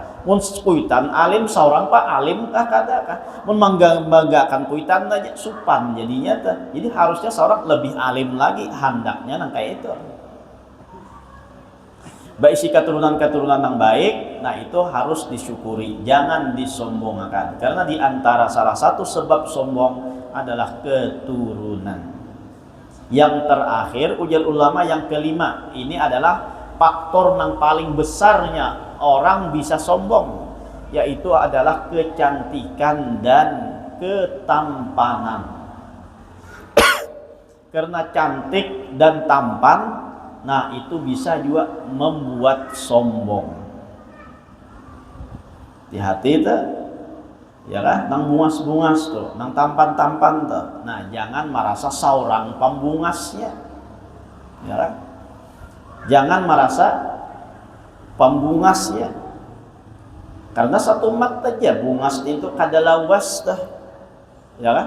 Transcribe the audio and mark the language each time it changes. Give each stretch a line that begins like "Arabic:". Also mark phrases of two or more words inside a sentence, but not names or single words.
Banjar: Mun kuitan alim seorang pak alim kah kada kah? Mun membanggakan kuitan aja supan jadinya tuh.
Indonesian: Jadi harusnya seorang lebih alim lagi, hendaknya nang kayak itu. Baik si keturunan-keturunan yang baik, nah itu harus disyukuri, jangan disombongkan. Karena di antara salah satu sebab sombong adalah keturunan. Yang terakhir, ujar ulama yang kelima, ini adalah faktor yang paling besarnya orang bisa sombong, yaitu adalah kecantikan dan ketampanan. Karena cantik dan tampan, nah itu bisa juga membuat sombong. Hati-hati tuh, ya kan?
Banjar: Nang bungas-bungas tuh, nang tampan-tampan tuh. Nah jangan merasa seorang pembungasnya, ya kan? Jangan merasa pembungasnya. Karena satu mat aja bungas itu kada lawas tuh, ya kan?